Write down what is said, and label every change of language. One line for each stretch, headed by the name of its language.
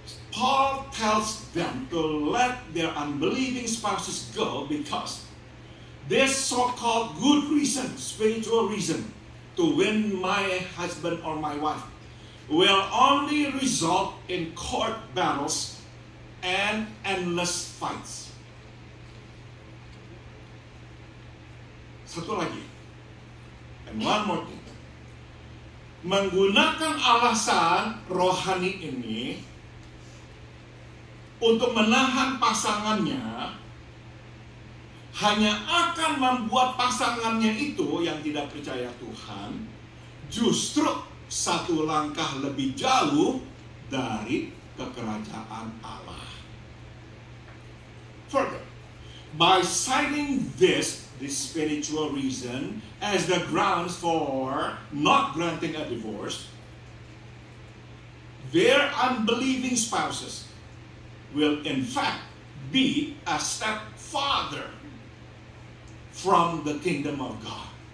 English: Paul tells them to let their unbelieving spouses go because this so-called good reason, spiritual reason, to win my husband or my wife will only result in court battles and endless fights.
Indonesian: Satu lagi,
English: and one more thing.
Indonesian: Menggunakan alasan rohani ini untuk menahan pasangannya hanya akan membuat pasangannya itu yang tidak percaya Tuhan justru satu langkah lebih jauh dari kekerajaan Allah.
English: Further, by citing this spiritual reason as the grounds for not granting a divorce, their unbelieving spouses will in fact be a step farther from the kingdom of God.